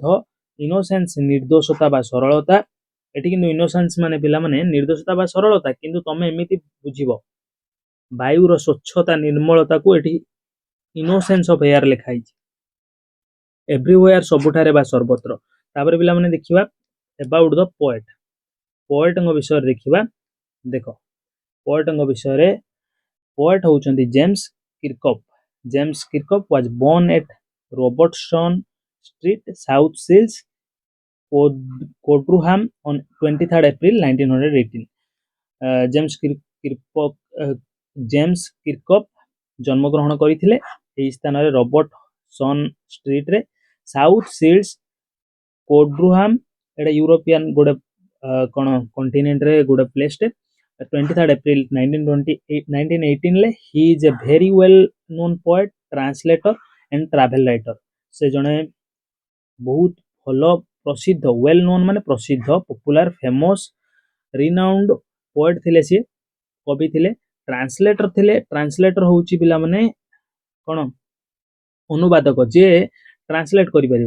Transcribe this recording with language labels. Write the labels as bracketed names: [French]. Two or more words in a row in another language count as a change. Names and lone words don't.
[Odia] ଇନୋସେନ୍ସ ନିର୍ଦ୍ଦୋଷତା ବା ସରଳତା। ଏଠି କିନ୍ତୁ ଇନୋସେନ୍ସ ମାନେ ପିଲାମାନେ ନିର୍ଦ୍ଦୋଷତା ବା ସରଳତା, କିନ୍ତୁ ତମେ ଏମିତି ବୁଝିବ ବାୟୁର ସ୍ୱଚ୍ଛତା ନିର୍ମଳତାକୁ ଏଠି [English] innocence of air [Odia] ଲେଖା ହେଇଛି। ଏଭ୍ରିୱେୟାର ସବୁଠାରେ ବା ସର୍ବତ୍ର। ତାପରେ ପିଲାମାନେ ଦେଖିବା [English] about the poet. [Odia] ପୋଏଟଙ୍କ ବିଷୟରେ ଦେଖିବା। ଦେଖ ପୋଏଟଙ୍କ ବିଷୟରେ, ପୋଏଟ ହେଉଛନ୍ତି ଜେମ୍ସ କିର୍କପ୍। [English] ଜେମ୍ସ କିର୍କପ୍ was born at Robertson Street, South Shields, Coldham on 23rd April 1918. [Odia] ଜେମ୍ସ କିର୍କପ୍ ଜନ୍ମଗ୍ରହଣ କରିଥିଲେ ଏହି ସ୍ଥାନରେ ରବର୍ଟସନ୍ ଷ୍ଟ୍ରିଟ୍ରେ, ସାଉଥ ସିଲ୍ଡସ୍, କୋଡ୍ରୁହାମ୍। ଏଟା ୟୁରୋପିଆନ୍ ଗୋଟେ କ'ଣ କଣ୍ଟିନେଣ୍ଟରେ ଗୋଟେ ପ୍ଲେସ୍ଟେ। [English] 23rd April 1918 he is a very well known poet, translator and travel writer. [Odia] ସେ ଜଣେ ବହୁତ ଭଲ ପ୍ରସିଦ୍ଧ, [English] well known [Odia] ମାନେ ପ୍ରସିଦ୍ଧ, [English] popular, famous, renowned poet [Odia] ଥିଲେ, ସିଏ କବି ଥିଲେ। ଟ୍ରାନ୍ସଲେଟର ଥିଲେ। ଟ୍ରାନ୍ସଲେଟର ହେଉଛି ପିଲାମାନେ କ'ଣ ଅନୁବାଦକ, ଯିଏ ଟ୍ରାନ୍ସଲେଟ କରିପାରିବ।